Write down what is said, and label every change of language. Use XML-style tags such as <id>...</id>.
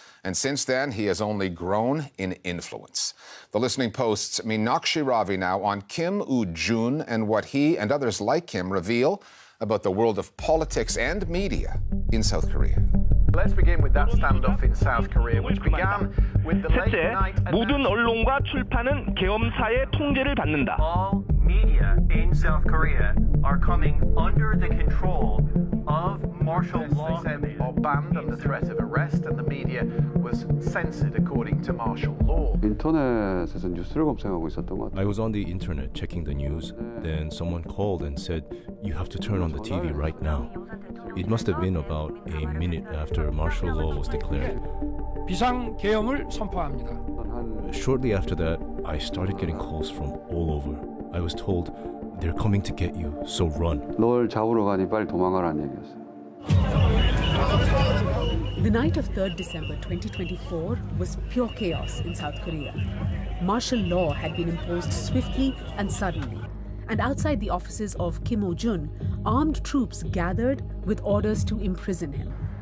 <en>And since then, he has only grown in influence. The Listening Post's Meenakshi Ravi now on Kim Woo-jun and what he and others like him reveal about the world of politics and media in South Korea. Let's begin with that standoff in South Korea, which began with the late night...</en> <ko>첫째, 모든 언론과 출판은 계엄사의 통제를 받는다.</ko> <en>All media in South Korea are coming under the control of martial law. They said they are banned under threat of arrest, and the media was censored according to martial law.</en> <ko>인터넷에서 뉴스를 검색하고 있었던 것 같아요.</ko> <en>I was on the internet checking the news. Then someone called and said, you have to turn on the TV right now. It must have been about a minute after martial law was declared.</en> <ko>비상계엄을 선포합니다.</ko> <en>Shortly after that, I started getting calls from all over. I was told, they're coming to get you, so run.</en> <ko>널 잡으러 가니 빨리 도망가라는 얘기였어요.</ko> <en>The night of 3rd December 2024 was pure chaos in South Korea. Martial law had been imposed swiftly and suddenly. And outside the offices of Kim Woo-jun, armed troops gathered with orders to imprison him.</en>